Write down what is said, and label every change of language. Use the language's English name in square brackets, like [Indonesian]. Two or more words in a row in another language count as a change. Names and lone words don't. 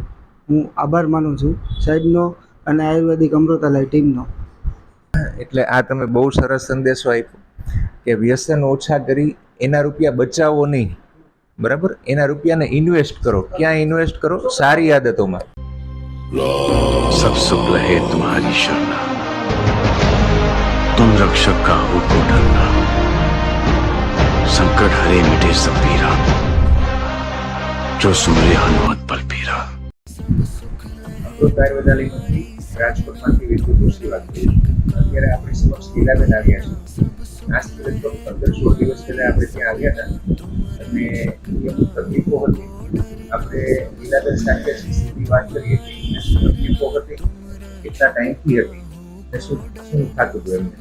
[Gujarati] હું આભાર માનું છું સાહેબનો અને આયુર્વેદિક અમૃતાલય ટીમનો. એટલે આ તમે બહુ સરસ સંદેશો આપ્યો કે વ્યસન ઓછા કરી એના રૂપિયા બચાવો નહીં, બરાબર? એના રૂપિયાને ઇન્વેસ્ટ કરો. ક્યાં ઇન્વેસ્ટ કરો? સારી આદતોમાં. [Awadhi] सब सुख रहे तुम्हारी शरणा, तुम रक्षक का हो को डरना, संकट हरे मिटे सब पीरा, जो सुमरे हनुमत बल पीरा. [Gujarati] અમૃત આયુર્વેદાલયમાંથી રાજકોટમાંથી વિપુલ જોશી વાત કરી. અત્યારે આપણી સમક્ષ લીલાબેન આવ્યા છે. આજથી લગભગ 15-16 દિવસ પહેલા આપણે ત્યાં આવ્યા હતા અને અમુક તકલીફો હતી. આપણે લીલાબેન સાથે સીધી વાત કરીએ કે શું તકલીફો હતી, કેટલા ટાઈમથી હતી અને શું શું થતું હતું એમને.